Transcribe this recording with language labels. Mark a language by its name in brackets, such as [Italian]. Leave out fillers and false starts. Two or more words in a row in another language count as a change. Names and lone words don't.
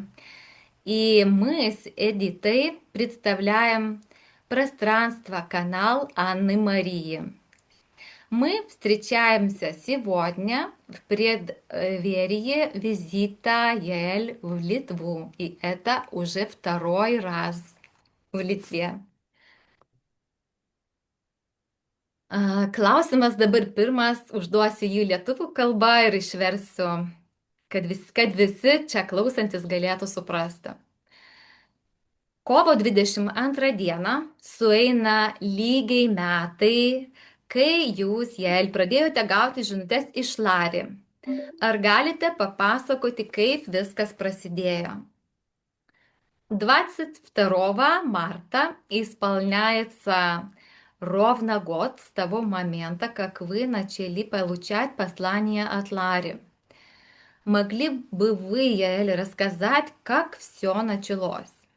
[Russian] И мы с Эдитой представляем пространство, канал Анны Марии. Мы встречаемся сегодня в преддверии визита Яэль в Литву, и это уже 2 раз в Литве. [Lithuanian] Klausimas dabar pirmas, užduosiu jį lietuvių kalba ir išversiu, kad visi čia klausantis galėtų suprasti. Kovo 22 dieną sueina lygiai metai, kai jūs, Jael, pradėjote gauti žinutes iš Lari. Ar galite papasakoti, kaip viskas prasidėjo? [Russian] 22 марта исполняется ровно год с того момента, как вы начали получать послание от Лари. Могли бы вы, Яэль, рассказать, как все началось?